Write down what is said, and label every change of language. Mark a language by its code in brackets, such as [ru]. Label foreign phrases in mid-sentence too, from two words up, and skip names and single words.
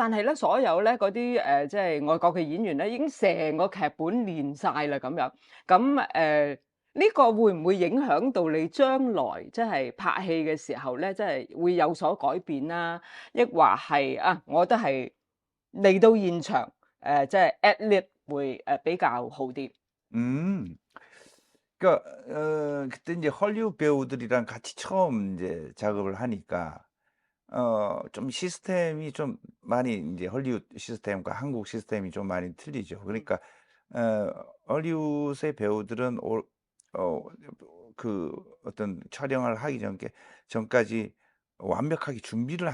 [yue] 但係咧所有咧嗰啲即係外國嘅演員咧，已經成個劇本練晒啦咁樣。咁呢個會唔會影響到你將來即係拍戲嘅時候咧，即係會有所改變啦？抑或係啊，我都係嚟到現場即係 ad-lib 會比較好啲？ 음. [ko] 그러니까 그때 이제 헐리우드 배우들이랑 같이 처음 이제 작업을 하니까 좀 시스템이 좀 많이 인제 헐리우드 시스템과 한국 시스템이 좀 많이 틀리죠. 그러니까 어 헐리우드의 배우들은 어 어떤 촬영을 하기 전까지 완벽하게 준비를